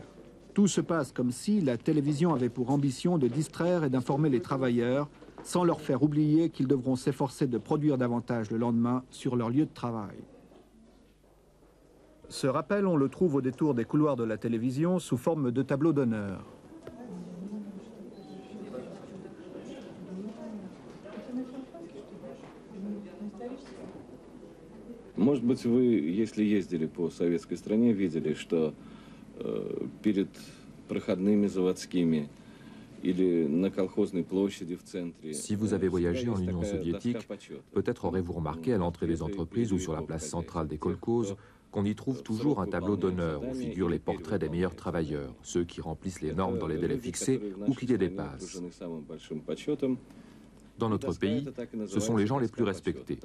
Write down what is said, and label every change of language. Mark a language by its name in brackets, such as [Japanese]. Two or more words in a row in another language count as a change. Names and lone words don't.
[French] Tout se passe comme si la télévision avait pour ambition de distraire et d'informer les travailleurs, sans leur faire oublier qu'ils devront s'efforcer de produire davantage le lendemain sur leur lieu de travail. Ce rappel, on le trouve au détour des couloirs de la télévision sous forme de tableau d'honneur. [Russian] Может быть, вы, если ездили по советской стране, видели, что перед проходными заводскими или на колхозной площади в центре... [French] Si vous avez voyagé en Union soviétique, peut-être aurez-vous remarqué à l'entrée des entreprises ou sur la place centrale des kolkhozes qu'on y trouve toujours un tableau d'honneur où figurent les portraits des meilleurs travailleurs, ceux qui remplissent les normes dans les délais fixés ou qui les dépassent. Dans notre pays, ce sont les gens les plus respectés.